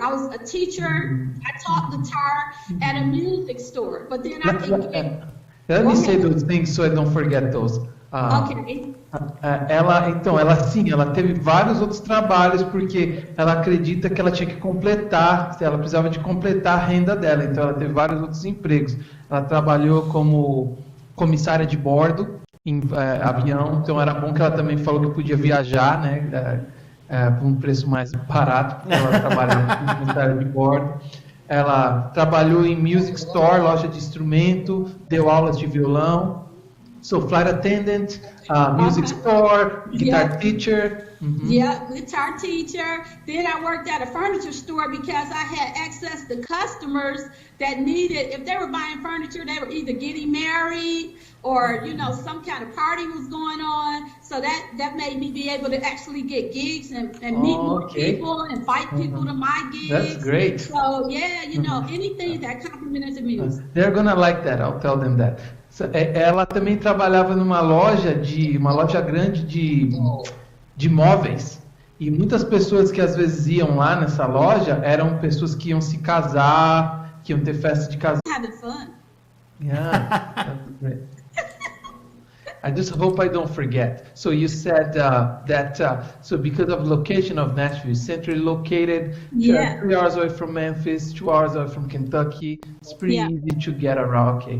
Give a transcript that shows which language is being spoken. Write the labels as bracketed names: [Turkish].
[English] I was a teacher. I taught guitar at a music store. But then Let me say those things so I don't forget those. Okay. [Portuguese] Ela teve vários outros trabalhos porque ela acredita que ela tinha que ela precisava de completar a renda dela, então ela teve vários outros empregos. Ela trabalhou como comissária de bordo, em avião, então era bom que ela também falou que podia viajar, né, por um preço mais barato, porque ela trabalha como funcionária de bordo. Ela trabalhou em music store, loja de instrumento, deu aulas de violão. [English] So flight attendant, music store, guitar teacher. Yeah, guitar teacher. Then I worked at a furniture store because I had access to customers that needed, if they were buying furniture, they were either getting married or, you know, some kind of party was going on. So that made me be able to actually get gigs and meet more people and invite people to my gigs. That's great. So yeah, you know, anything that complimented the music. They're gonna like that, I'll tell them that. [Portuguese] Ela também trabalhava numa loja grande de móveis, e muitas pessoas que às vezes iam lá nessa loja eram pessoas que iam se casar, que iam ter festa de casamento. [English] Having fun. Yeah, that's great. I just hope I don't forget. So you said so because of location of Nashville, centrally located, 3 hours away from Memphis, 2 hours away from Kentucky, it's pretty easy to get around.